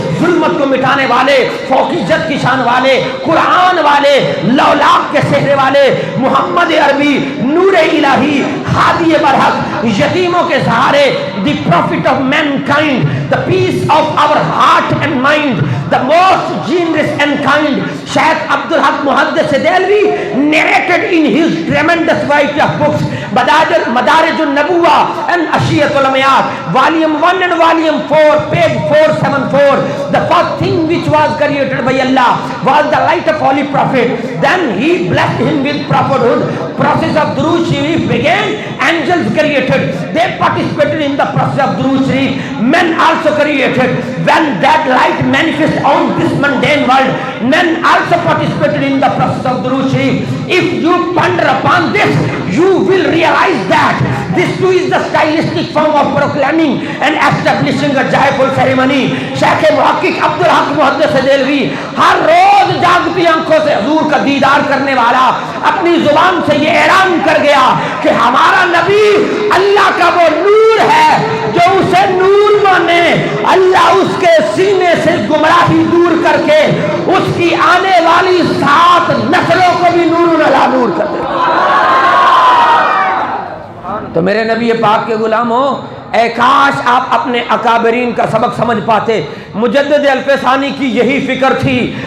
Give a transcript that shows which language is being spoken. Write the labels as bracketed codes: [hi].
[ur] ظلمت کو مٹانے والے، فوقیت کی شان والے، قرآن والے، لولاک کے سہرے والے، محمد عربی، نور الہی، ہادی برحق، یتیموں کے سہارے، [en] The prophet of mankind, the peace of our heart and mind, the most generous and kind. Shaykh Abdul Haq Muhaddis Delhi narrated in his tremendous variety of books, Madarij al-Nabuwa and Ashiyat al-Amayat, volume 1 and volume 4, page 474. The first thing which was created by Allah was the light of Holy Prophet. Then he blessed him with prophethood. Process of Durood Sharif began. Angels created. They participated in the process of Durood Sharif. Men also created. When that light manifests on this mundane world, men also participated in the process of Durood Sharif. If you ponder upon this, you will realize that this too is the stylistic form of proclaiming and establishing a joyful ceremony. [ur] Shaykh Muhaqqiq Abdul Haq Muhaddis Delhi ہر روز جاگتی آنکھوں سے حضور کا دیدار کرنے والا اپنی زبان سے یہ اعلان کر گیا کہ ہمارا نبی اللہ کا وہ نور ہے جو اسے نور مانے اللہ اس کے سینے سے گمراہی دور کر کے اس کی آنے والی 7 نسلوں کو بھی نور علی نور کر دے۔ تو میرے نبی پاک کے غلاموں، اے کاش آپ اپنے اکابرین کا سبق سمجھ پاتے۔ مجدد الفسانی کی یہی فکر تھی،